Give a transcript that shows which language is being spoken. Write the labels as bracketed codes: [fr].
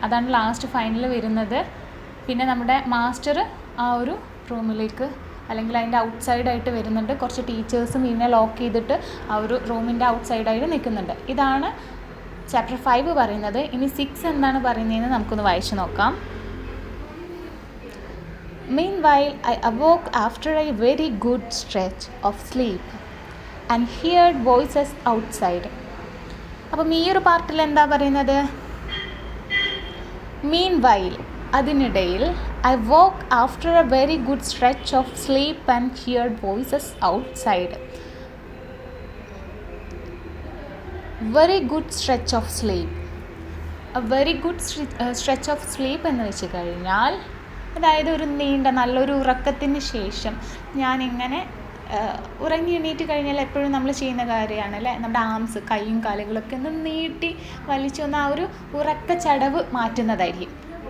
[ml] അതാണ് last final വരുന്നത്. പിന്നെ നമ്മുടെ മാസ്റ്റർ ആ ഒരു റൂമിലേക്ക് അല്ലെങ്കിൽ അതിൻ്റെ ഔട്ട് സൈഡായിട്ട് വരുന്നുണ്ട്. കുറച്ച് ടീച്ചേഴ്സും ഇതിനെ ലോക്ക് ചെയ്തിട്ട് ആ ഒരു റൂമിൻ്റെ ഔട്ട് സൈഡായിട്ട് നിൽക്കുന്നുണ്ട്. ഇതാണ് ചാപ്റ്റർ 5 പറയുന്നത്. ഇനി 6 എന്താണ് പറയുന്നതെന്ന് നമുക്കൊന്ന് വായിച്ചു നോക്കാം. [en] Meanwhile, I awoke after a very good stretch of sleep and heard voices outside. [ml] അപ്പം ഈ ഒരു പാർട്ടിൽ എന്താ പറയുന്നത്? [en] Meanwhile, [ml] അതിനിടയിൽ [en] I woke after a very good stretch of sleep and heard voices outside. Very good stretch of sleep. A very good stretch of sleep [ml] എന്ന് വെച്ച് കഴിഞ്ഞാൽ അതായത് ഒരു നീണ്ട നല്ലൊരു ഉറക്കത്തിന് ശേഷം ഞാനിങ്ങനെ ഉറങ്ങി എണീറ്റ് കഴിഞ്ഞാൽ എപ്പോഴും നമ്മൾ ചെയ്യുന്ന കാര്യമാണ് അല്ലേ, നമ്മുടെ ആംസ് കൈയും കാലുകളൊക്കെ ഒന്ന് നീട്ടി വലിച്ചൊന്ന് ആ ഒരു ഉറക്കച്ചടവ് മാറ്റുന്നതായിരിക്കും.